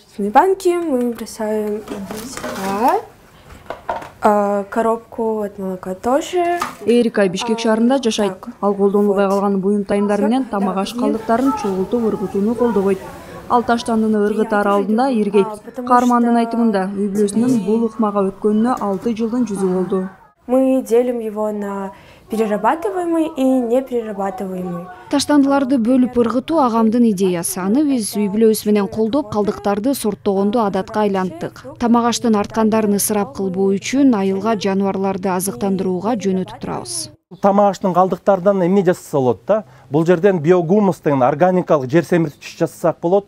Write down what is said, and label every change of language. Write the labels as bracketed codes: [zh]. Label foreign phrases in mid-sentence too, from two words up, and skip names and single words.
[ru] банки мы бросаем сюда. Коробку от молока тоже. [ky] Эрика Бишкек шаарында жашайт. Ал колдонулбай калган буюм-тайымдар менен тамак аш калдыктарын чогултуп ыргытууну колдобойт. Ал таштандыны ыргытар алдында иргейт. Каармандын айтымында үй бүлөсүнүн бул ыкмага өткөнүнө 6 жылдын жүзү болду. [ru] Мы делим его на перерабатываемый и неперерабатываемый. [ky] Таштандыларды бөлүп ыргытуу агамдын идеясы. Аны биз үй бүлөбүз менен колдоп, калдыктарды сорттогонду адатка айланттык. Тамак аштын арткандарын ысырап кылбоо үчүн айылга жаныбарларды азыктандырууга жөнөтүп турабыз. Тамак аштын калдыктарынан эмне жасаса болот да? Бул жерден биогумус деген органикалык жер семирткич жасасак болот.